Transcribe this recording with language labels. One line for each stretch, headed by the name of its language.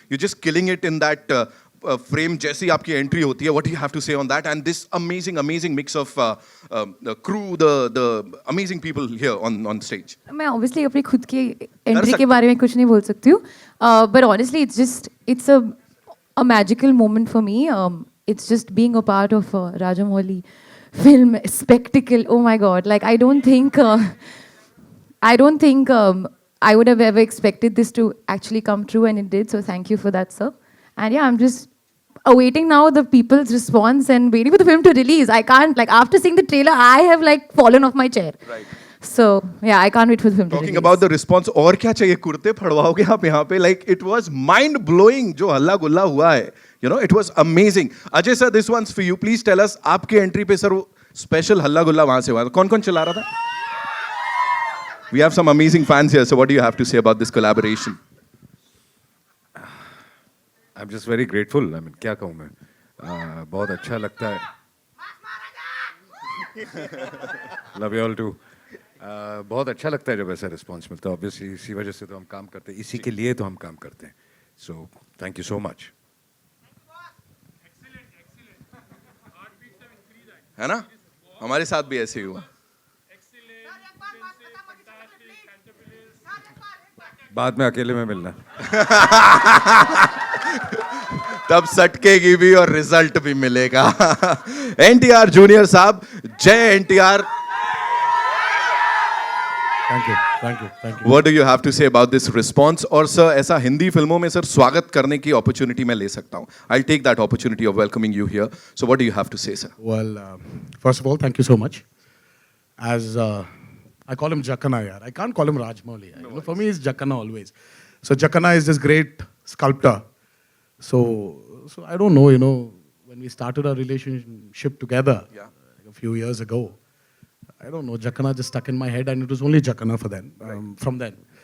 English: You're just killing it in that frame.
Hindi: जैसी आपकी entry होती है,
English: what do you have to say on that? And this amazing mix of the crew, the amazing people here on stage.
Hindi: मैं obviously अपनी खुद की entry के बारे में कुछ नहीं बोल सकती हूँ.
English: But honestly, it's a magical moment for me. It's just being a part of Rajamouli film spectacle. Oh my God! Like I don't think I would have ever expected this to actually come true, and it did. So thank you for that, sir. And yeah, I'm just awaiting now the people's response and waiting for the film to release. I can't, like, after seeing the trailer, I have like fallen off my chair. Right. So yeah, I can't wait for the film to release. Talking about the response,
Hindi: और क्या चाहिए? कुर्ते फड़वाओगे आप यहाँ पे?
English: Like it was mind blowing
Hindi: जो हल्ला गुल्ला हुआ है.
English: You know, it was amazing. Ajay sir, this one's for you. Please tell us,
Hindi: आपके entry पे सर special हल्ला गुल्ला वहाँ से हुआ. कौन चला रहा था?
English: We have some amazing fans here. So what do you have to say about this collaboration? I'm just very grateful. I mean,
Hindi: क्या कहूँ मैं? बहुत अच्छा लगता है.
English: Love you all too.
Hindi: बहुत अच्छा लगता है जब ऐसा response मिलता है. Obviously इसी वजह से तो हम काम करते हैं. इसी के लिए तो हम काम करते हैं.
English: So thank you so much.
Hindi: है ना? हमारे साथ भी ऐसे ही हुआ. बाद में अकेले में मिलना. तब सटकेगी भी और रिजल्ट भी मिलेगा. एनटीआर जूनियर साहब, जय NTR.
English: Thank you. What do you have to say about this response?
Hindi: और सर ऐसा हिंदी फिल्मों में सर स्वागत करने की opportunity मैं ले सकता हूँ.
English: I'll take that opportunity of welcoming you here. So what do you have to say, sir? Well, first of all, thank you so much. As I call him Jakana, yaar. I can't call him Rajmouli. You know, for me, it's Jakana always. So Jakana is this great sculptor. So I don't know, you know, when we started our relationship together like a few years ago, I don't know, Jakana just stuck in my head and it was only Jakana for then, from then.